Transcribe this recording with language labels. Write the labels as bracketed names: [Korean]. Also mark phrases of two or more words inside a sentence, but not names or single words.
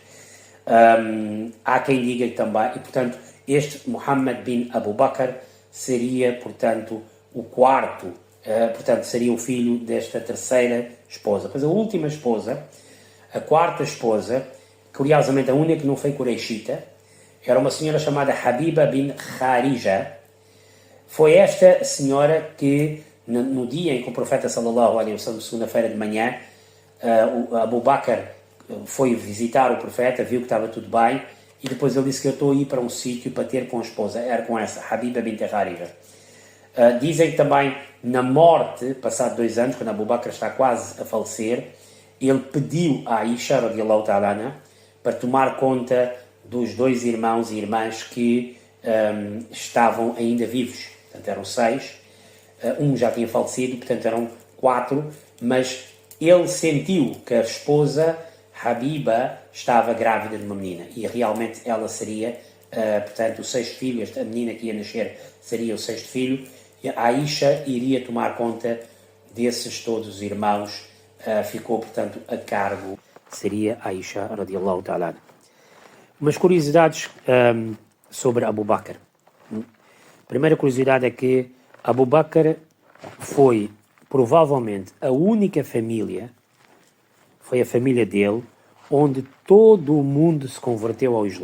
[Portuguese] Há quem diga que também, e portanto, este Muhammad bin Abu Bakr seria, portanto, o quarto, portanto, seria o filho desta terceira esposa. Pois a última esposa, a quarta esposa, curiosamente a única que não foi Qurayshita, era uma senhora chamada Habiba bin Kharija. Foi esta senhora que, no dia em que o profeta [Arabic] صلى الله عليه وسلم, [Portuguese] segunda-feira de manhã, Abu Bakr foi visitar o profeta, viu que estava tudo bem, e depois ele disse que eu estou a ir para um sítio para ter com a esposa, era com essa, Habiba bint Harifa. Dizem também, na morte, passado 2 anos, quando Abu Bakr está quase a falecer, ele pediu a Aisha, [Arabic] رضي الله تعالى عنها, [Portuguese] para tomar conta dos 2 irmãos e irmãs que estavam ainda vivos. Portanto, eram 6. Um já tinha falecido, portanto, eram 4. Mas ele sentiu que a esposa, Habiba, estava grávida de uma menina. E realmente ela seria, portanto, o 6º filho. Esta menina que ia nascer seria o 6º filho. E a Aisha iria tomar conta desses todos os irmãos. Ficou, portanto, a cargo. Seria Aisha, [Arabic] رضي الله تعالى. [Portuguese] Umas curiosidades sobre Abu Bakr. A primeira curiosidade é que Abu Bakr foi provavelmente a única família, foi a família dele, onde todo o mundo se converteu ao Islão.